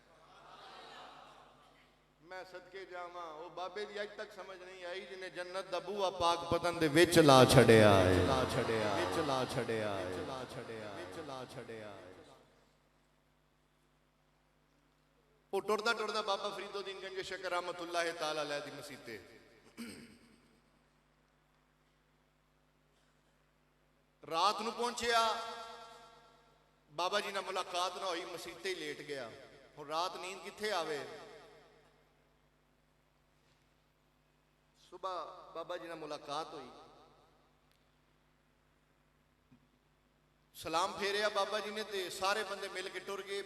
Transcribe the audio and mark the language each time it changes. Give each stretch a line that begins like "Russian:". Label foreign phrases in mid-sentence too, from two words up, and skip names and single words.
Punjabi: میں صدقے جاواں، او بابے دی اج تک سمجھ نہیں آئی جنہاں جنت دا بوہا پاک پتن دے وچ لا چھڈیا ہے، لا چھڈیا، وچ لا چھڈیا ہے، لا چھڈیا، وچ لا چھڈیا ہے. او ٹردا ٹردا بابا فریدالدین گنج شکر
Arabic: رحمۃ اللہ تعالیٰ علیہ
Punjabi: دی مسیتے رات نوں پہنچیا، بابا جی نال ملاقات نہ ہوئی، مسیتے ہی لیٹ گیا. ہن رات نیند کتھے آوے? صبح بابا جی نال ملاقات ہوئی، سلام پھیریا بابا جی نے، تے سارے بندے مل کے ٹر گئے.